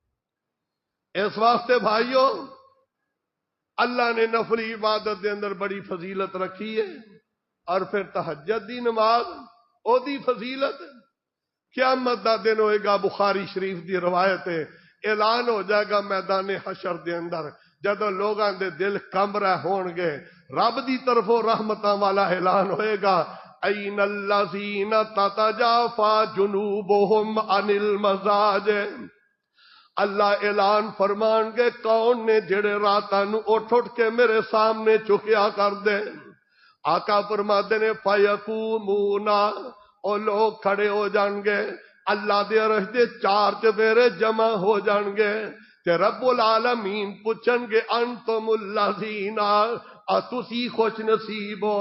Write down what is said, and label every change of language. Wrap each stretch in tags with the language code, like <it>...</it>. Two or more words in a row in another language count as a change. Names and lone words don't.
<pa>اس واسطے بھائیو، اللہ نے نفلی عبادت دے اندر بڑی فضیلت رکھی ہے، اور پھر تہجد دی نماز او دی فضیلت قیامت دا دن ہوئے گا، بخاری شریف دی روایت ہے، اعلان ہو جائے گا میدان حشر دے اندر، جدو لوگاں دے دل کمب رہے ہون گے، رب دی طرفوں رحمتاں والا اعلان ہوئے گا،</pa> <ar>این الذین تتجافی جنوبہم عن المضاجع،</ar> <pa>اللہ اعلان فرمان گے کون نے جڑے راتاں نو اٹھ اٹھ کے میرے سامنے چکیا کر دے۔ آقا فرماتے نے فیقومون، او لوگ کھڑے ہو جان گے، اللہ دے عرش دے 4 چفیرے جمع ہو جان گے، تے</pa> <ar>رب العالمین</ar> <pa>پوچھن گے</pa> <ar>انتم الذین،</ar> <pa>تسی خوش نصیب ہو؟</pa>